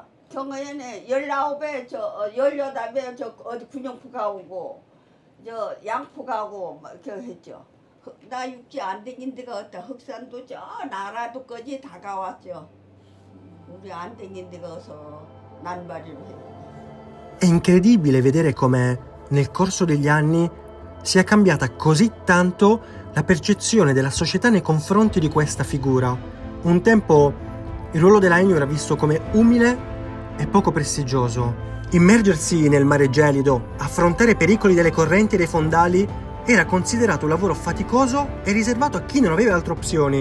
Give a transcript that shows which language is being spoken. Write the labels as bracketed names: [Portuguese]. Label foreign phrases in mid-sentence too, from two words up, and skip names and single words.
[Korean] 경어에는 19에 저 18에 저 어디 군용포 가오고 저 양포 가고 막 이렇게 했죠. 나 육지 안 댕긴 데가 없다. 흑산도 저 나라도까지 다 가왔죠. 우리 안 댕긴 데가 어서 난발이로 했죠. [Italian] È incredibile vedere come nel corso degli anni sia cambiata così tanto la percezione della società nei confronti di questa figura. Un tempo il ruolo della Enyu era visto come umile e poco prestigioso. Immergersi nel mare gelido, affrontare i pericoli delle correnti e dei fondali era considerato un lavoro faticoso e riservato a chi non aveva altre opzioni.